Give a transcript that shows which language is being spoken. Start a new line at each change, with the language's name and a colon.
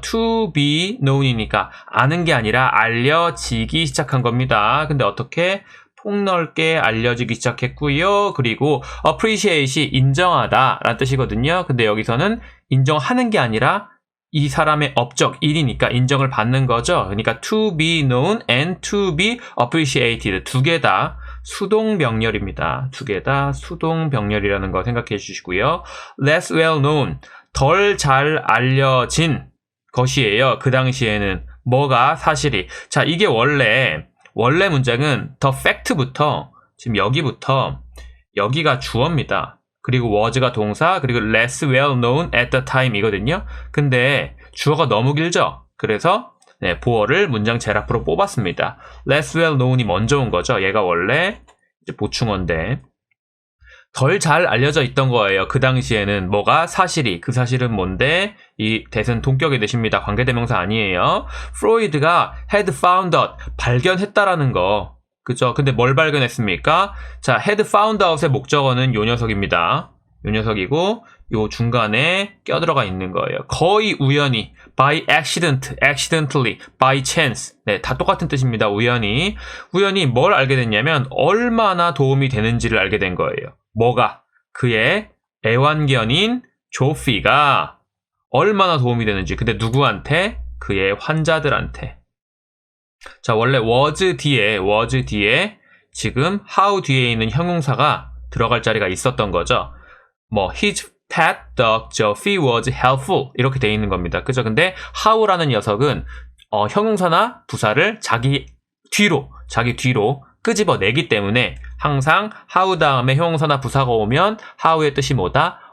English: to be known
Korean: 이니까 아는 게 아니라 알려지기 시작한 겁니다. 근데 어떻게? 폭넓게 알려지기 시작했고요. 그리고 appreciate이 인정하다 라는 뜻이거든요. 근데 여기서는 인정하는 게 아니라 이 사람의 업적, 일이니까 인정을 받는 거죠. 그러니까
English: to be known and to be appreciated.
Korean: 두 개 다 수동명렬입니다. 두 개 다 수동명렬이라는 거 생각해 주시고요.
English: less well known,
Korean: 덜 잘 알려진 것이에요. 그 당시에는 뭐가 사실이. 자, 이게 원래 문장은 the fact부터 지금 여기가 주어입니다. 그리고
English: was가 동사, 그리고 less well known at the time
Korean: 이거든요. 근데 주어가 너무 길죠? 그래서 네, 보어를 문장 제락부로 뽑았습니다. less well known이 먼저 온 거죠. 얘가 원래 이제 보충어인데 덜 잘 알려져 있던 거예요. 그 당시에는 뭐가 사실이. 그 사실은 뭔데? 이 대은 동격의 대십니다. 관계대명사 아니에요. 프로이드가
English: had found out,
Korean: 발견했다라는 거. 그죠? 근데 뭘 발견했습니까? 자,
English: had found out
Korean: 의 목적어는 요 녀석입니다. 요 녀석이고, 요 중간에 껴들어가 있는 거예요. 거의 우연히,
English: by accident, accidentally, by chance.
Korean: 네, 다 똑같은 뜻입니다. 우연히 뭘 알게 됐냐면, 얼마나 도움이 되는지를 알게 된 거예요. 뭐가? 그의 애완견인 조피가 얼마나 도움이 되는지. 근데 누구한테? 그의 환자들한테. 자, 원래 was 뒤에 지금 how 뒤에 있는 형용사가 들어갈 자리가 있었던 거죠.
English: 뭐 his pet dog Joffy was helpful
Korean: 이렇게 돼 있는 겁니다. 그죠? 근데 how라는 녀석은 형용사나 부사를 자기 뒤로 끄집어내기 때문에 항상 how 다음에 형용사나 부사가 오면 how의 뜻이 뭐다?